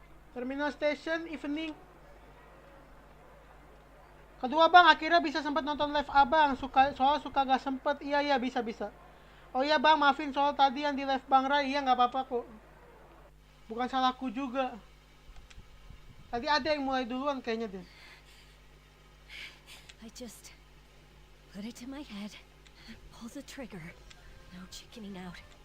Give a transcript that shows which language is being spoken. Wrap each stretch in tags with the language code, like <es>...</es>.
<en>Terminal Station Evening.</en> <id>Kedua bang, akhirnya bisa sempat nonton live abang. Soal suka gak sempet. Iya bisa. Oh iya bang, maafin soal tadi yang di live bang Ray. Iya nggak apa-apa kok. Bukan salahku juga. Tadi ada yang mulai duluan kayaknya deh.</id> <en>I just put it to my head, pull the trigger. No chickening out.</en>